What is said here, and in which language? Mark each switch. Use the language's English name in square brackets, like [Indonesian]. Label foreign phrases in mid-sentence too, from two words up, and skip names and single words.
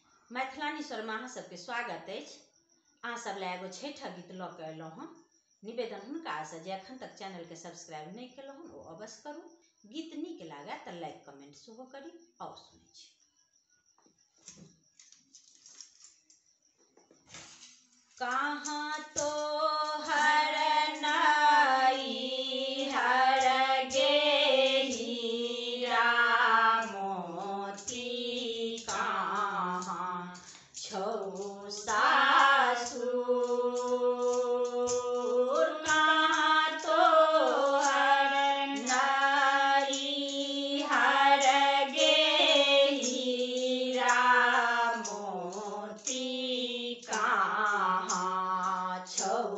[Maithili] मैथिलानी स्वरमा अहाँ सबके स्वागत अछि। अहाँ सब ला एगो छठा गीत लऽ के अयलहुँ हँ। निवेदन हुनका से जे एखन तक चैनल के सब्सक्राइब नहीं केलहुँ हँ ओ अवश्य करू। गीत नीक लागे तऽ [English] like comment [Maithili] सेहो करी। और सुनै छी। कहाँ तो हर नाई हर गेली मोती कहाँ छौ सासुर कहाँ तो हर नाई हर गेली मोती कहाँ छौ